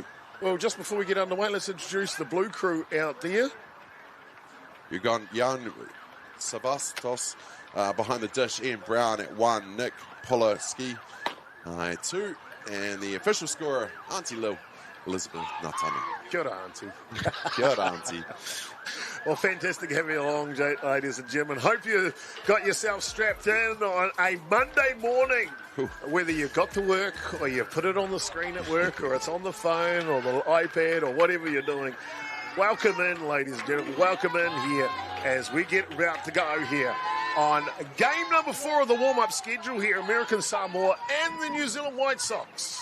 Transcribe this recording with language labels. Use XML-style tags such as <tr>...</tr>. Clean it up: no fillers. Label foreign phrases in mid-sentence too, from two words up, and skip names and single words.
<en>Well, just before we get underway, let's introduce the blue crew out there. You've got Jan Savastos behind the dish, Ian Brown at 1, Nick Polaski at 2, and the official scorer, Auntie Lil, Elizabeth Natani.</en> <mi>Kia ora, Auntie. Kia ora, Auntie.</mi> <en>Well, fantastic having you along, ladies and gentlemen. Hope you got yourself strapped in on a Monday morning. Whether you've got to work or you put it on the screen at work or it's on the phone or the iPad or whatever you're doing. Welcome in, ladies and gentlemen. Welcome in here as we get about to go here on game number 4 of the warm-up schedule here, American Samoa and the New Zealand White Sox.</en>